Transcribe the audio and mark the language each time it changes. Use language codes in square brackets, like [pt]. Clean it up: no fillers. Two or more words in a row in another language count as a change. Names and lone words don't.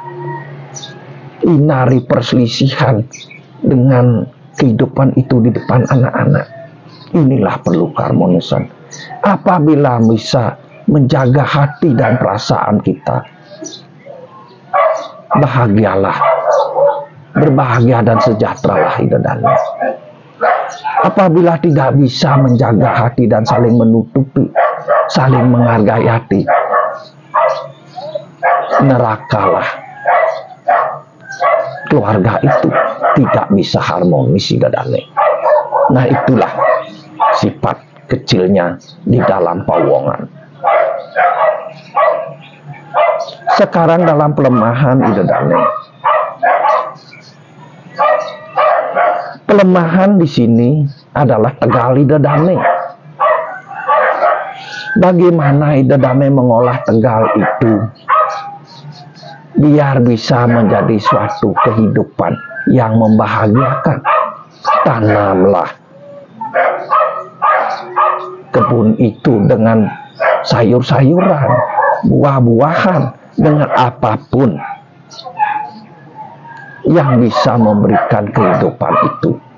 [id] Inari perselisihan dengan kehidupan itu di depan anak-anak. Inilah perlu keharmonisan. Apabila bisa menjaga hati dan perasaan kita, bahagialah, berbahagia dan sejahteralah [ban] ida dane. [id] Apabila tidak bisa menjaga hati dan saling menutupi, saling menghargai hati, nerakalah keluarga itu, tidak bisa harmonis [ban] ida dane. [id] Nah itulah sifat kecilnya di dalam pawongan. Sekarang dalam pelemahan [ban] ida dane. [id] Pelemahan di sini adalah tegal [ban] ida dane. [id] Bagaimana [ban] ida dane [id] mengolah tegal itu biar bisa menjadi suatu kehidupan yang membahagiakan. Tanamlah kebun itu dengan sayur-sayuran, buah-buahan, dengan apapun yang bisa memberikan kehidupan itu.